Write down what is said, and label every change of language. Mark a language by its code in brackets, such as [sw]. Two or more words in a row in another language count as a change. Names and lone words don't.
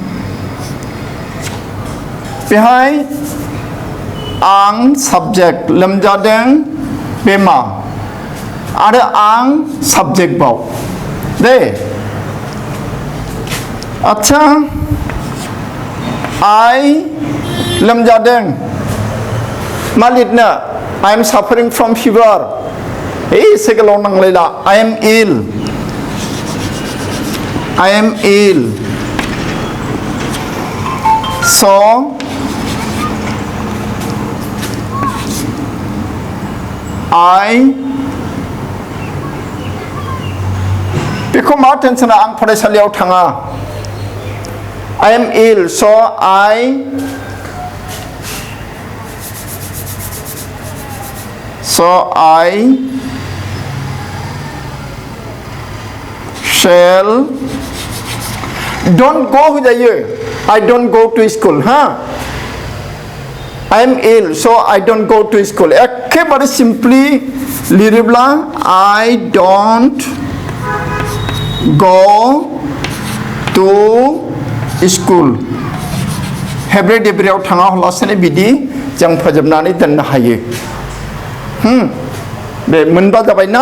[brx] बेहाय आं साबजेक्ट लोमजादों बे मा आरो आं साबजेक्ट बाव दे. आच्छा आइ लोमजादों मा लिरनो? [en] I am suffering from fever. [brx] एसे गोलाव नांलायला. [en] I am ill. [brx] So बेखौ मा टेन्सना आं फरायसालियाव थाङा. [en] I am ill, so I shall don't go होजायो. I don't go to school. I am ill, so I don't go to school. [brx] एखेबारे सिम्पली लिरोब्ला [en] I don't go to school. [brx] हेब्रे देब्रेयाव थाङा हलासेनो बिदि जों फोजोबनानै दोननो हायो. बे मोनबा जाबाय ना.